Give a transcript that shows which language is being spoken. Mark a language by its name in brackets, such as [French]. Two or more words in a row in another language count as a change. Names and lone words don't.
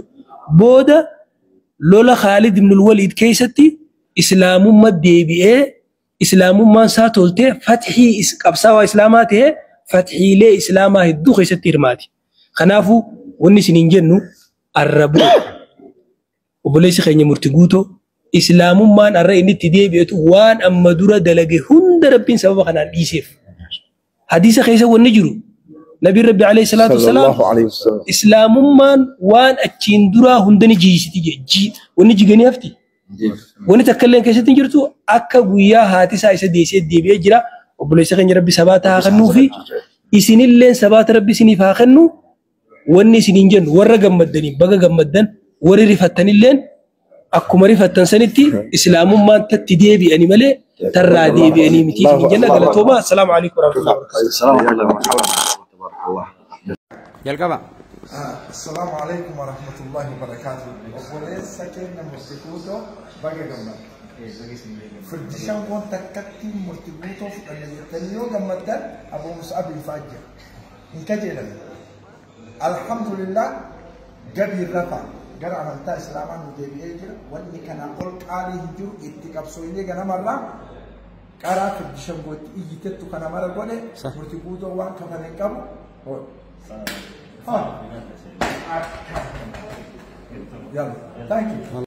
[Oromo] Booda lola Khalid ibn al-Walid keessatti islaamummaa deebi'ee islaamummaan isaa toltee fathii qabsaawaa islaamaa ta'ee fathiilee islaamaa hedduu keessatti hirmaati. Kanaafuu wanni isiniin jennu arrabuu obboleessi keenya murtii guutoo islaamummaan arra inni itti deebi'etu waan amma dura dalage hunda rabbiin sababa kanaan dhiiseef. Hadiisa keessa wanni jiru Nabi Rabbi [Arabic] عليه الصلاة والسلام [Oromo] islaamummaan waan achiin duraa hunda ni jiisiti jechi wanni jiganii hafti. Wanni takka illee keessatti hin jirtu akka guyyaa haati isaa isa deessee deebi'ee jira. Obboleessi keenya Rabbi sabaata haa kennuu fi isinillee sabaata Rabbi isiniif haa kennu. Wanni isiniin jennu warra gammaddanii baga gammaddan warri rifattanilleen akkuma rifattan sanitti islaamummaan tatti deebi'anii malee tarraa deebi'anii miti isiniin jenna galatooma. [Arabic] السلام عليكم ورحمة الله wabarakatuh. السلام عليكم ورحمة الله وبركاته. [Oromo] Obboleessa keenya murtiguutoo baga gammaddan. Firdishaan kun takkatti murtiguutoo fudhanne jettanii yoo gammaddan Abuu Mus'ab Faajjir hin kajeelan. Alhamdulillah gabii rafa gara amantaa islaamaa nu deebi'ee jira. Wanni kanaa ol qaalii hin jiru itti qabsooylee ganamarraa qaraa firdishaan gootti iyyitettu kana mara godhe murtiguutoo waan kafane qabu. [English] Yalla, thank you.